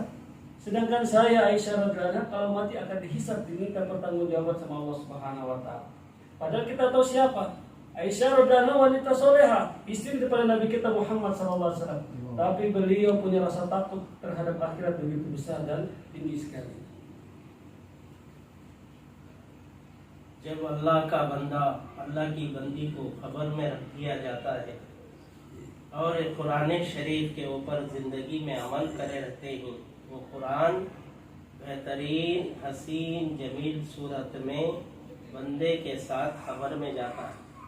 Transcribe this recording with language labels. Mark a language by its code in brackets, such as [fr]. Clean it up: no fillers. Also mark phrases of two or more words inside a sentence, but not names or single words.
[id] Sedangkan saya Aisyah [ar] رضي الله عنها [id] kalau mati akan dihisab, diminta pertanggungjawaban sama [ar] الله سبحانه وتعالى. [id] Padahal kita tahu siapa? Aisyah [ar] رضي الله عنها [id] wanita soleha, istri daripada Nabi kita Muhammad [ar] صلى الله عليه وسلم. [id] Tapi beliau punya rasa takut terhadap akhirat begitu besar dan tinggi sekali. [hi] जब अल्लाह का बंदा अल्लाह की बंदी को खबर में रख दिया जाता है और कुरान शरीफ के ऊपर ज़िंदगी में अमल करे रहते हैं, वो कुरान बेहतरीन हसीन जमील सूरत में बंदे के साथ खबर में जाता है।